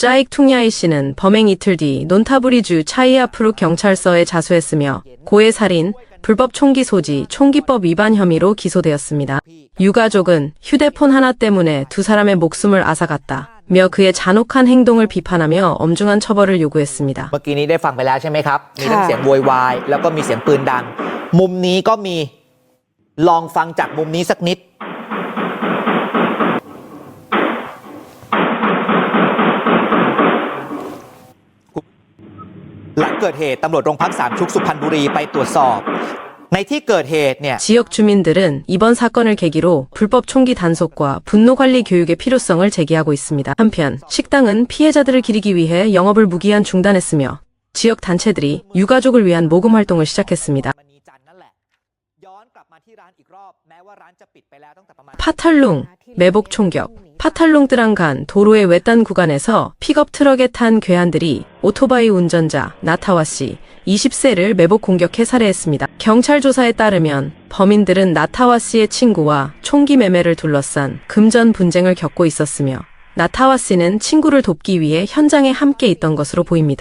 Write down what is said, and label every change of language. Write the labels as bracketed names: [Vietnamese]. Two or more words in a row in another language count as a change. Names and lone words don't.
[Korean] 짜익 퉁야이 씨는 범행 이틀 뒤 논타부리주 차이아프룩 경찰서에 자수했으며 고해 살인, 불법 총기 소지, 총기법 위반 혐의로 기소되었습니다. 유가족은 휴대폰 하나 때문에 두 사람의 목숨을 앗아갔다며 그의 잔혹한 행동을 비판하며 엄중한 처벌을 요구했습니다. [Thai] เมื่อกี้นี้ได้ฟังไปแล้วใช่ไหมครับมีทั้งเสียงโวยวายแล้วก็มีเสียงปืนดังมุมนี้ก็มีลองฟังจากมุมนี้สักนิด หลังเกิดเหตุตำรวจโรงพักสามชุกสุพรรณบุรีไปตรวจสอบในที่เกิดเหตุเนี่ย [Korean] 지역 주민들은 이번 사건을 계기로 불법 총기 단속과 분노 관리 교육의 필요성을 제기하고 있습니다. 한편 식당은 피해자들을 기리기 위해 영업을 무기한 중단했으며 지역 단체들이 유가족을 위한 모금 활동을 시작했습니다. [Thai] มณีจันทร์นั่นแหละย้อนกลับมาที่ร้านอีกรอบแม้ว่าร้านจะปิดไปแล้วตั้งแต่ประมาณ [Korean] 파탈룽, 매복 총격. 파탈룽뜨랑간 도로의 외딴 구간에서 픽업 트럭에 탄 괴한들이 오토바이 운전자 나타와 씨 20세를 매복 공격해 살해했습니다. 경찰 조사에 따르면 범인들은 나타와 씨의 친구와 총기 매매를 둘러싼 금전 분쟁을 겪고 있었으며 나타와 씨는 친구를 돕기 위해 현장에 함께 있던 것으로 보입니다.